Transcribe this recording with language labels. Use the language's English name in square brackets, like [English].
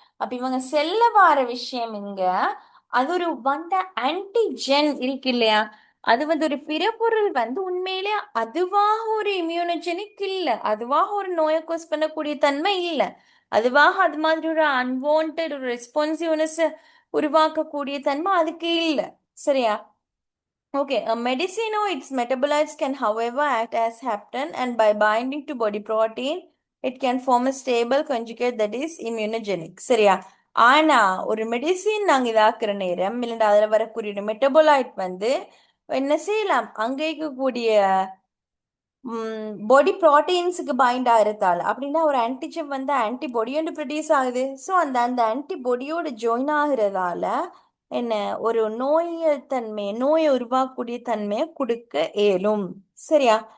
[Tamil] அப்ப இவங்க செல்ல வார விஷயம் இங்க அது ஒரு வந்த ஆன்டிஜென் இருக்கு இல்லையா? அது வந்து ஒரு பிறப்பொருள் வந்து உண்மையிலே அதுவாக ஒரு இம்யூனோஜெனிக் இல்ல. அதுவாக ஒரு நோயை கோஸ் பண்ணக்கூடிய தன்மை இல்ல. அதுவாக அது மாதிரி ஒரு அன்வான்ட் ஒரு ரெஸ்பான்சிவ்னஸ் உருவாக்கக்கூடிய தன்மை அதுக்கு இல்ல. சரியா? [English] Okay, a medicine or its metabolites can, however, act as hapten, and by binding to body protein, it can form a stable conjugate that is immunogenic. [Tamil] சரியா? ஆனா ஒரு மெடிசின் நாங்க இதாக்குற நேரம் இல்லைன்னா அதுல வரக்கூடிய மெட்டபோலைட் வந்து என்ன செய்யலாம்? அங்க இருக்கக்கூடிய பாடி ப்ரோட்டீன்ஸுக்கு பைண்ட் ஆகிறதால அப்படின்னா ஒரு ஆன்டிஜன் வந்து ஆன்டிபாடி ஒன்று ப்ரொடியூஸ் ஆகுது. ஸோ அந்த அந்த ஆன்டிபாடியோட ஜாயின் ஆகுறதால என்ன ஒரு நோயை நோயை உருவாக்கக்கூடிய தன்மையை கொடுக்க இயலும். சரியா?